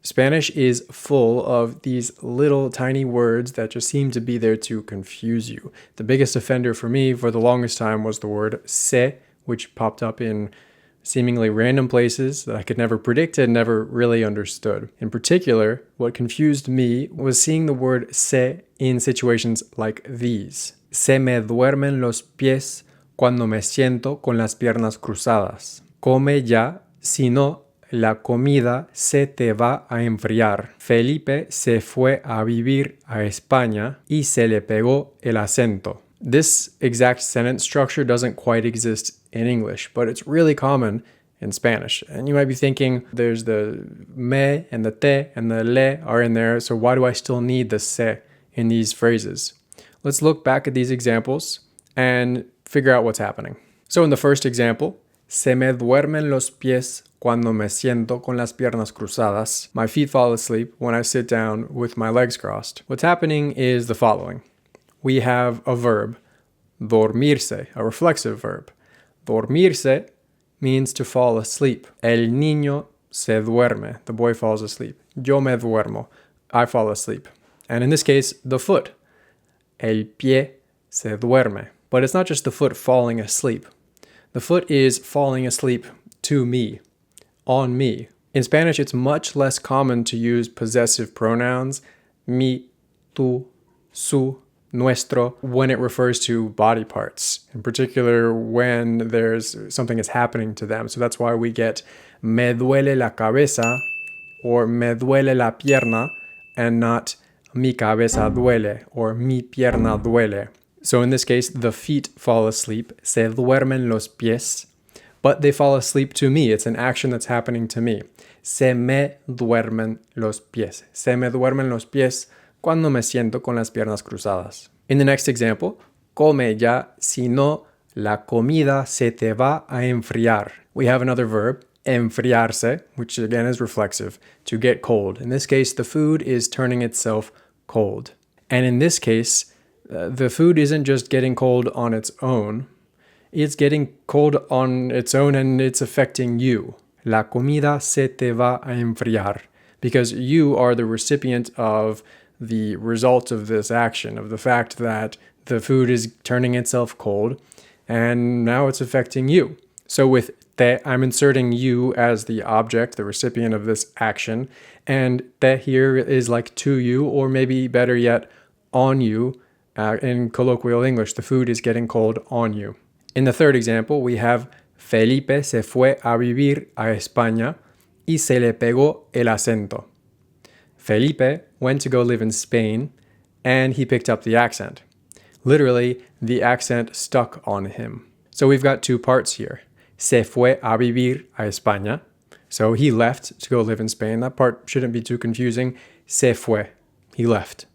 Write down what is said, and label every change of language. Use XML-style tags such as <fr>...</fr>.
<en>Spanish is full of these little tiny words that just seem to be there to confuse you. The biggest offender for me for the longest time was the word se, which popped up in seemingly random places that I could never predict and never really understood. In particular, what confused me was seeing the word se in situations like these.</en> <es>Se me duermen los pies cuando me siento con las piernas cruzadas. Come ya, si no, la comida se te va a enfriar. Felipe se fue a vivir a España y se le pegó el acento.</es> <en>This exact sentence structure doesn't quite exist in English, but it's really common in Spanish. And you might be thinking, there's the me and the te and the le are in there, so why do I still need the se in these phrases? Let's look back at these examples and figure out what's happening. So in the first example,</en> <es>se me duermen los pies cuando me siento con las piernas cruzadas.</es> <en>My feet fall asleep when I sit down with my legs crossed. What's happening is the following. We have a verb, dormirse, a reflexive verb. Dormirse means to fall asleep.</en> <es>El niño se duerme.</es> <en>The boy falls asleep.</en> <es>Yo me duermo.</es> <en>I fall asleep. And in this case, the foot.</en> <es>El pie se duerme.</es> <en>But it's not just the foot falling asleep. The foot is falling asleep to me, on me. In Spanish, it's much less common to use possessive pronouns, mi, tu, su, nuestro, when it refers to body parts, in particular when there's something is happening to them. So that's why we get</en> <es>me duele la cabeza</es> <en>or</en> <es>me duele la pierna</es> <en>and not</en> <es>mi cabeza duele</es> <en>or</en> <es>mi pierna duele.</es> <en>So in this case, the feet fall asleep,</en> <es>se duermen los pies,</es> <en>but they fall asleep to me. It's an action that's happening to me.</en> <es>Se me duermen los pies. Se me duermen los pies cuando me siento con las piernas cruzadas.</es> <en>In the next example,</en> <es>come ya, si no, la comida se te va a enfriar.</es> <en>We have another verb, enfriarse, which again is reflexive, to get cold. In this case, the food is turning itself cold. And in this case, the food isn't just getting cold on its own. It's getting cold on its own and it's affecting you.</en> <es>La comida se te va a enfriar.</es> <en>Because you are the recipient of the result of this action, of the fact that the food is turning itself cold, and now it's affecting you. So with te, I'm inserting you as the object, the recipient of this action, and te here is like to you, or maybe better yet, on you. In colloquial English, the food is getting cold on you. In the third example, we have</en> <es>Felipe se fue a vivir a España y se le pegó el acento.</es> <en>Felipe went to go live in Spain, and he picked up the accent. Literally, the accent stuck on him. So we've got two parts here.</en> <es>Se fue a vivir a España.</es> <en>So he left to go live in Spain. That part shouldn't be too confusing.</en> <es>Se fue.</es> <en>He left.</en>